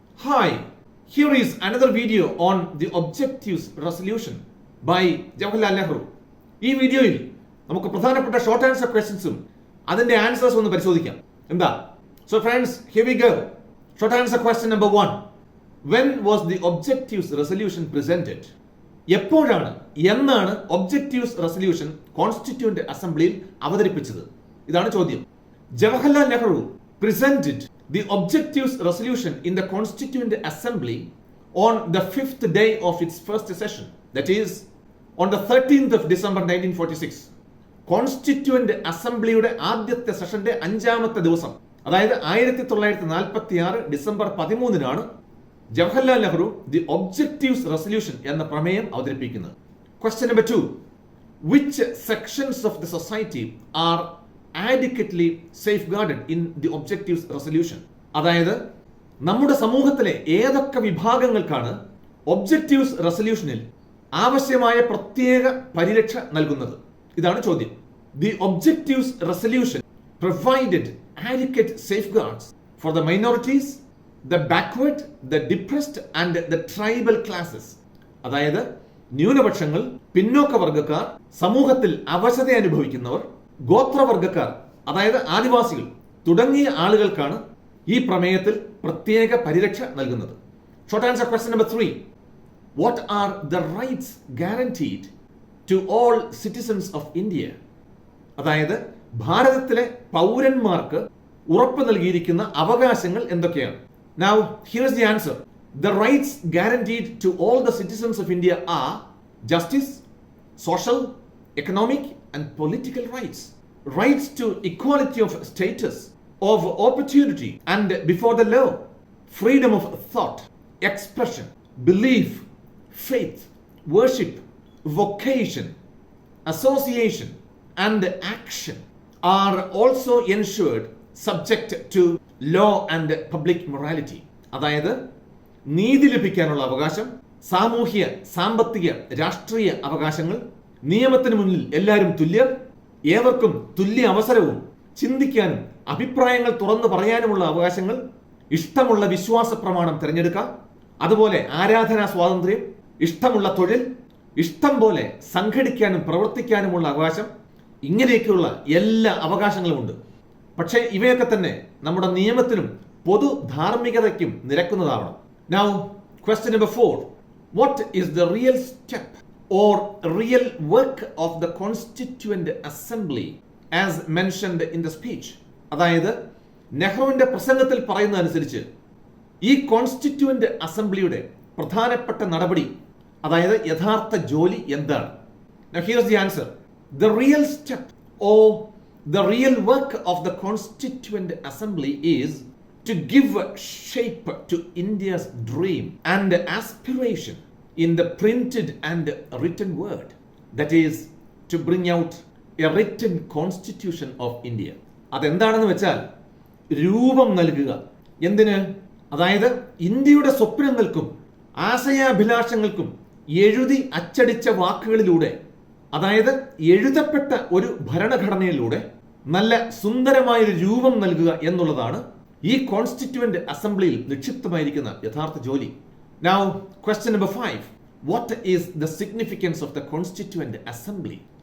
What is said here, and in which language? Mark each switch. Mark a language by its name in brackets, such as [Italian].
[English] Hi, here is another video on the objectives resolution by Jawaharlal Nehru. [Malayalam] ഈ വീഡിയോയിൽ നമുക്ക് പ്രധാനപ്പെട്ട ഷോർട്ട് ആൻസർ ക്വസ്റ്റ്യൻസും അതിന്റെ ആൻസേഴ്സ് ഒന്ന് പരിശോധിക്കാം. എന്താ? [English] So friends, here we go. Short answer question number 1. When was the objectives resolution presented? [Malayalam] എപ്പോഴാണ് എന്നാണ് ഒബ്ജക്റ്റീവ്സ് റെസൊല്യൂഷൻ കോൺസ്റ്റിറ്റ്യൂവന്റ് അസംബ്ലിയിൽ അവതരിപ്പിച്ചത്? ഇതാണ് ചോദ്യം. [English] Jawaharlal Nehru presented the objectives resolution in the Constituent Assembly on the 5th day of its first session, that is on the 13th of December 1946. [Malayalam] Constituent അസംബ്ലിയുടെ ആദ്യത്തെ സെഷന്റെ 5ാമത്തെ ദിവസം, അതായത് 1946 December 13-നാണ് Jawaharlal Nehru the objectives resolution എന്ന പ്രമേയം അവതരിപ്പിക്കുന്നത്. [English] Question number 2. Which sections of the society are adequately safeguarded in the objectives resolution? [Malayalam] അതായത് നമ്മുടെ സമൂഹത്തിലെ ഏതൊക്കെ വിഭാഗങ്ങൾക്കാണ് ഒബ്ജക്റ്റീവ്സ് റെസൊല്യൂഷനിൽ ആവശ്യമായ പ്രത്യേക പരിരക്ഷ നൽകുന്നത്? ഇതാണ് ചോദ്യം. [English] The objectives resolution provided adequate safeguards for the minorities, the backward, the depressed and the tribal classes. [Malayalam] അതായത് ന്യൂനപക്ഷങ്ങൾ, പിന്നോക്ക വർഗക്കാർ, സമൂഹത്തിൽ അവശത അനുഭവിക്കുന്നവർ, ഗോത്രവർഗക്കാർ അതായത് ആദിവാസികൾ തുടങ്ങിയ ആളുകൾക്കാണ് ഈ പ്രമേയത്തിൽ പ്രത്യേക പരിരക്ഷ നൽകുന്നത്. [English] Short answer question number 3. What are the rights guaranteed to all citizens of India? [Malayalam] അതായത് ഭാരതത്തിലെ പൗരന്മാർക്ക് ഉറപ്പ് നൽകിയിരിക്കുന്ന അവകാശങ്ങൾ എന്തൊക്കെയാണ്? [English] Now here's the answer. The rights guaranteed to all the citizens of India are justice, social, economic and political rights, rights to equality of status, of opportunity and before the law, freedom of thought, expression, belief, faith, worship, vocation, association and action are also ensured subject to law and public morality. [Malayalam] അതായത് നീതി ലഭിക്കാനുള്ള അവകാശം, സാമൂഹ്യ, സാമ്പത്തിക, രാഷ്ട്രീയ അവകാശങ്ങൾ, നിയമത്തിന് മുന്നിൽ എല്ലാവരും തുല്യർ, ഏവർക്കും തുല്യ അവസരവും, ചിന്തിക്കാനും അഭിപ്രായങ്ങൾ തുറന്നു പറയാനുമുള്ള അവകാശങ്ങൾ, ഇഷ്ടമുള്ള വിശ്വാസ പ്രമാണം തിരഞ്ഞെടുക്കാം, അതുപോലെ ആരാധനാ സ്വാതന്ത്ര്യം, ഇഷ്ടമുള്ള തൊഴിൽ, ഇഷ്ടം പോലെ സംഘടിക്കാനും പ്രവർത്തിക്കാനുമുള്ള അവകാശം, ഇങ്ങനെയൊക്കെയുള്ള എല്ലാ അവകാശങ്ങളും ഉണ്ട്. പക്ഷേ ഇവയൊക്കെ തന്നെ നമ്മുടെ നിയമത്തിനും പൊതു ധാർമ്മികതയ്ക്കും നിരക്കുന്നതാവണം. [English] Now, question number 4. What is the real step or real work of the Constituent Assembly as mentioned in the speech? [Malayalam] അതായത് നെഹ്റുവിന്റെ പ്രസംഗത്തിൽ പറയുന്നതനുസരിച്ച് ഈ കോൺസ്റ്റിറ്റ്യൂവന്റ് അസംബ്ലിയുടെ പ്രധാനപ്പെട്ട നടപടി, അതായത് യഥാർത്ഥ ജോലി എന്താണ്? [English] Now here's the answer. The real step or the real work of the Constituent Assembly is to give shape to India's dream and aspiration in the printed and written word. That is to bring out a written constitution of India. [Malayalam] അതെന്താണെന്ന് വെച്ചാൽ രൂപം നൽകുക. എന്തിന്? അതായത് ഇന്ത്യയുടെ സ്വപ്നങ്ങൾക്കും ആശയാഭിലാഷങ്ങൾക്കും എഴുതി അച്ചടിച്ച വാക്കുകളിലൂടെ, അതായത് എഴുതപ്പെട്ട ഒരു ഭരണഘടനയിലൂടെ നല്ല സുന്ദരമായൊരു രൂപം നൽകുക എന്നുള്ളതാണ് ഈ കോൺസ്റ്റിറ്റ്യൂവന്റ് അസംബ്ലിയിൽ നിക്ഷിപ്തമായിരിക്കുന്ന യഥാർത്ഥ ജോലി. [English] Now, question number 5. What is the significance of the Constituent Assembly?